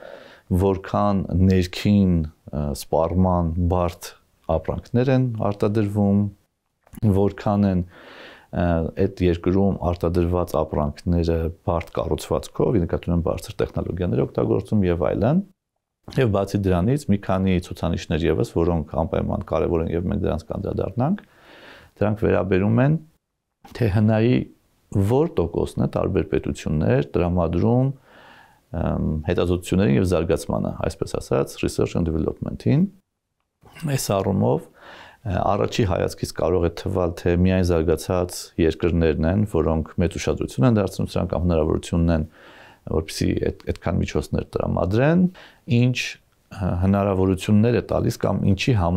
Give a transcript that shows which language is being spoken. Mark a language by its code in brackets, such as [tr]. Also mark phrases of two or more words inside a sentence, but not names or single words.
[hy] որքան ներքին սպառման բարդ ապրանքներ են արտադրվում, որքան են այդ երկրում արտադրված ապրանքները բարդ կառուցվածքով, նկատի ունեմ բարձր տեխնոլոգիաներ օգտագործում եւ այլն։ Եվ բացի դրանից մի քանի ցուցանիշներ եւս, որոնք անպայման կարեւոր են եւ մենք դրանց կանդրադառնանք, դրանք վերաբերում են թե հնայի որ տոկոսն է տարբեր պետություններ տրամադրում հետազոտություններին եւ զարգացմանը, այսպես ասած, [en] research and development-ին։ [hy] Այս առումով առաջի հայացքից կարող է թվալ, թե միայն զարգացած երկրներն են, որոնք մեծ ուշադրություն են դարձնում սրանք կամ հնարավորությունն են որպեսզի այդքան միջոցներ տրամադրեն, ինչ հնարավորություններ է տալիս կամ ինչի համար